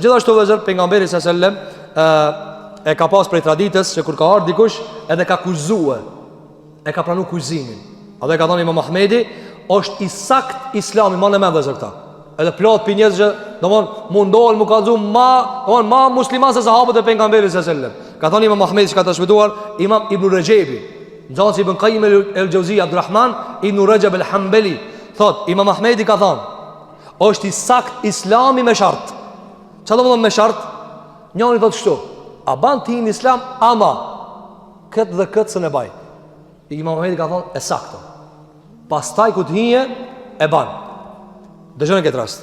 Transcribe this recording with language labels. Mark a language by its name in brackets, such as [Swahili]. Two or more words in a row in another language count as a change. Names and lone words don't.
[Albanian] Gjithashtu vëllezër, pejgamberi [Arabic] صلى الله عليه وسلم [Albanian] e ka pas prej traditës që kur ka ardhur dikush edhe ka kuizuar, e ka pranuar kuizimin. A dhe ka thënë Imam Ahmedi, është i sakt Islami, më në mendje këta. Edhe plot për njerëz që domthon mundohen më kallzu ma musliman se sahabët e pejgamberit [Arabic] صلى الله عليه وسلم. [Albanian] Ka thënë Imam Ahmedi që ka transmetuar Imam Ibn Rajebi, nxënësi Ibn Qayyim el-Jawziyya Abdulrahman Ibn Rajab el-Hanbali, thot Imam Ahmedi ka thënë, është i sakt Islami me shart. Çfarë do të thonë me shart? Njëri thotë kështu: a ban ti në Islam ama këtë dhe këtë së ne baj. Imam Ahmedi ka thënë e saktë. Pastaj ku të hije e ban. Dëgjoni këtë rast.